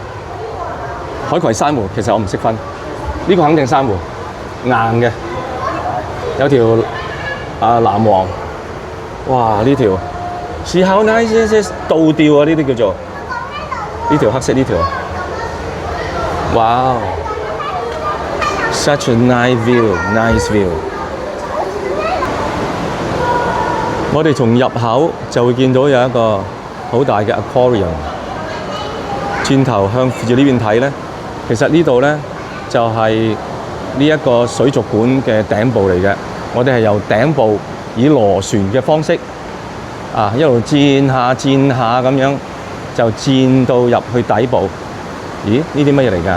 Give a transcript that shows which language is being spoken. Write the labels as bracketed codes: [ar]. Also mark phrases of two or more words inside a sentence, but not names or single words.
[yue] 海葵珊瑚其實我唔識分，呢個肯定珊瑚。硬嘅，有條藍黃，哇！呢條試下呢啲倒吊啊，呢啲叫做呢條黑色呢條，哇 ！ [en] Such a nice view。 [yue] 我哋從入口就會見到有一個好大嘅 aquarium， 轉頭向住呢邊睇咧，其實呢度咧就係呢一個水族館嘅頂部嚟嘅，我哋係由頂部以螺旋嘅方式一路轉下咁樣，就轉到入去底部。咦？呢啲乜嘢嚟㗎？